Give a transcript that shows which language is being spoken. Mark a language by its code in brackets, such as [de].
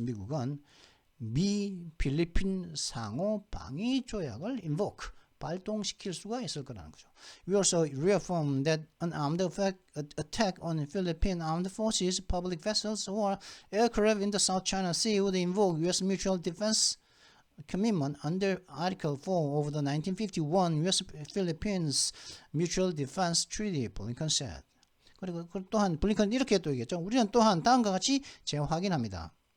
[ko] 미국은 미 필리핀 상호 방위 조약을 invoke 발동시킬 수가 있을 거라는 거죠. [en] We also reaffirm that an armed attack on Philippine armed forces, public vessels, or aircraft in the South China Sea would invoke U.S. mutual defense commitment under Article 4 of the 1951 U.S.-Philippines Mutual Defense Treaty, 블링컨 said. [ko] 그리고 또한 블링컨 이렇게 또 얘기했죠. 우리는 또한 다음과 같이 재확인합니다.